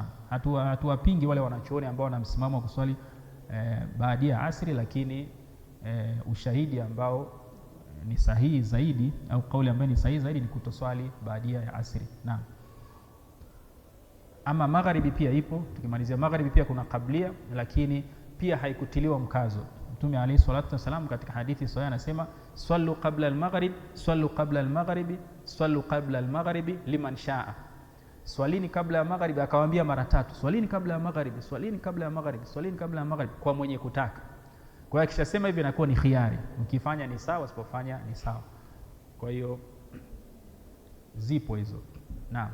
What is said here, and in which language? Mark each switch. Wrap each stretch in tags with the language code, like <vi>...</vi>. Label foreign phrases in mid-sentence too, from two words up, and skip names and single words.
<sw>Hatuwapingi wale wanachuoni ambao wana msimamo wa kuswali baada ya asri, lakini ushahidi ambao ni sahihi zaidi au kauli ambayo ni sahihi zaidi ni kutoswali baada ya asri. Naam. Ama magharibi pia ipo, tukimalizia magharibi pia kuna kablia, lakini pia haikutiliwa mkazo.</sw> <ar>Mtume عليه الصلاة والسلام katika hadithi sahihi anasema صلوا قبل المغرب صلوا قبل المغرب صلوا قبل المغرب لمن شاء.</ar> <sw>Swalini kabla ya magharibi, akawaambia mara 3, swalini kabla ya magharibi, swalini kabla ya magharibi, swalini kabla ya magharibi, kwa mwenye kutaka. Kwa hiyo akishasema hivi inakuwa ni khiari, ukifanya ni sawa, usipofanya ni sawa. Kwa hiyo zipo hizo. Naam.</sw>